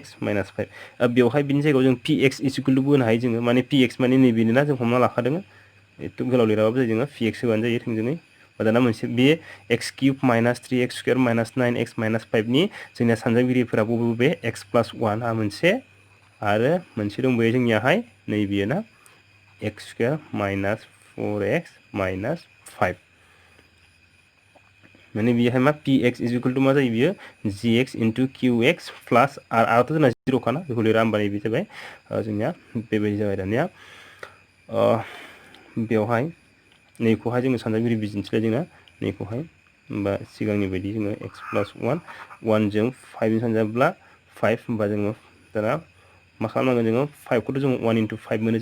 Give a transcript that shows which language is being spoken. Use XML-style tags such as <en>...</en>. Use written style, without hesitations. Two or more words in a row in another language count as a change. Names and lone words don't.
<brx>माइनास 5 बेवहाय बिनि जायगायाव जों</brx> <en>px equal</en> <brx>होनो हायो जोङो माने px माने नैबेनो ना जों हमना लाखादों एथ' गोलाव लिराबाबो जायो जोङो px होबानो जायो थोंजोङै दाना मोनसे बे</brx> <en>x cube minus 3x square minus 9x minus 5</en> <brx>नि जोंनिया सानजागिरिफोरा बबे</brx> <en>x plus 1</en> <brx>आ मोनसे आरो मोनसे दंबायो जोंनियाहाय नैबेयो ना</brx> <en>x square minus 4x minus 5</en> <brx>माने बेहाय मा</brx> <en>px equal to</en> <brx>मा जायो बियो</brx> <en>gx into qx plus</en> <brx>आरआथ' जोंना 0 खाना बेखौ लिरा होमबा नैबे जाबाय जोंनिया बेबायदि जाबाय दानिया बेवहाय नैखौहाय जोङो सानजागिरि बिदिन्थिलाय जोंना नैखौहाय होमबा सिगांनि बायदि जोङो</brx> <en>x plus 1</en> <brx>जों 5 जों सानजाब्ला 5 होमबा जोङो दाना मा खालामनांगोन जोङो 5 खौथ' जोङो</brx> <en>1 into 5</en> <brx>मोनो</brx>